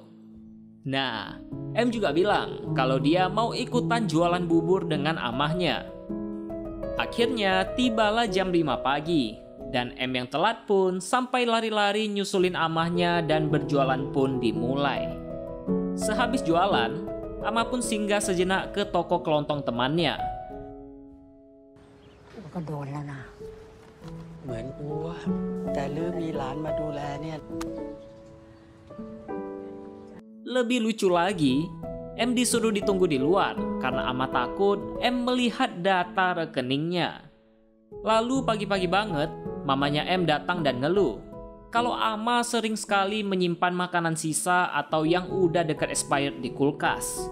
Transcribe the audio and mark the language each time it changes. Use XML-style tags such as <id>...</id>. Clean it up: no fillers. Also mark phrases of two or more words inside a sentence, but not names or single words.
<id>Nah, M juga bilang kalau dia mau ikutan jualan bubur dengan amahnya. Akhirnya tibalah jam 5 pagi, dan M yang telat pun sampai lari-lari nyusulin amahnya dan berjualan pun dimulai. Sehabis jualan, Ama pun singgah sejenak ke toko kelontong temannya.</id> <th>ก็โดนแล้วนะ เหมือนกูอะแต่ลืมมีหลานมาดูแลเนี่ย</th> <id>Lebih lucu lagi, M disuruh ditunggu di luar karena Ama takut M melihat data rekeningnya. Lalu pagi-pagi banget, mamanya M datang dan ngeluh kalau Ama sering sekali menyimpan makanan sisa atau yang udah dekat expired di kulkas.</id>